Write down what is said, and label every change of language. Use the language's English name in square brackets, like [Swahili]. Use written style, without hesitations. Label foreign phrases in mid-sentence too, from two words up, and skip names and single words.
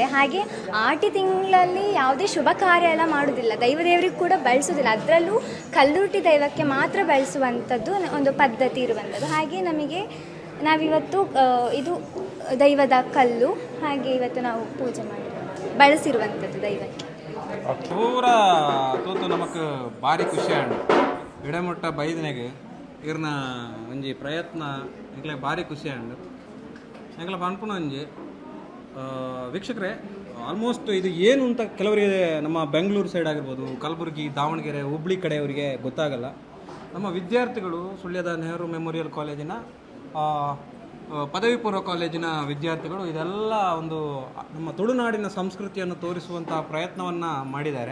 [Kannada] ಹಾಗೆ ಆಟಿ ತಿಂಗಳಲ್ಲಿ ಯಾವುದೇ ಶುಭ ಕಾರ್ಯ ಎಲ್ಲ ಮಾಡೋದಿಲ್ಲ, ದೇವರಿಗೆ ಕೂಡ ಬಳಸೋದಿಲ್ಲ. ಅದರಲ್ಲೂ ಕಲ್ಲುರ್ಟಿ ದೈವಕ್ಕೆ ಮಾತ್ರ ಬಳಸುವಂಥದ್ದು ಒಂದು ಪದ್ಧತಿ ಇರುವಂಥದ್ದು. ಹಾಗೆ ನಮಗೆ ನಾವಿವತ್ತು ಇದು ದೈವದ ಕಲ್ಲು, ಹಾಗೆ ಇವತ್ತು ನಾವು ಪೂಜೆ ಮಾಡಿ ಬಳಸಿರುವಂಥದ್ದು ದೈವಕ್ಕೆ. [Tulu] ಪೂರ ತೂತು ನಮಕ್ ಭಾರಿ ಖುಷಿ ಆಂಡ್ ಇಡಮುಟ್ಟ ಬೈದನೆಗೆ ಇರ್ನ ಒಂಜಿ ಪ್ರಯತ್ನ ಎಂಕ್ಲೆ ಭಾರಿ ಖುಷಿ ಆಂಡ್ ಎಂಕ್ಲ ಪನ್ಪುನ ಒಂಜಿ ವೀಕ್ಷಕರೇ, [Kannada] ಆಲ್ಮೋಸ್ಟ್ ಇದು ಏನು ಅಂತ ಕೆಲವರಿಗೆ ನಮ್ಮ ಬೆಂಗಳೂರು ಸೈಡ್ ಆಗಿರ್ಬೋದು, ಕಲಬುರಗಿ, ದಾವಣಗೆರೆ, ಹುಬ್ಳಿ ಕಡೆಯವರಿಗೆ ಗೊತ್ತಾಗಲ್ಲ. ನಮ್ಮ ವಿದ್ಯಾರ್ಥಿಗಳು ಸುಳ್ಯದ ನೆಹರು ಮೆಮೋರಿಯಲ್ ಕಾಲೇಜಿನ ಪದವಿ ಪೂರ್ವ ಕಾಲೇಜಿನ ವಿದ್ಯಾರ್ಥಿಗಳು ಇದೆಲ್ಲ ಒಂದು ನಮ್ಮ ತುಳುನಾಡಿನ ಸಂಸ್ಕೃತಿಯನ್ನು ತೋರಿಸುವಂತಹ ಪ್ರಯತ್ನವನ್ನು ಮಾಡಿದ್ದಾರೆ.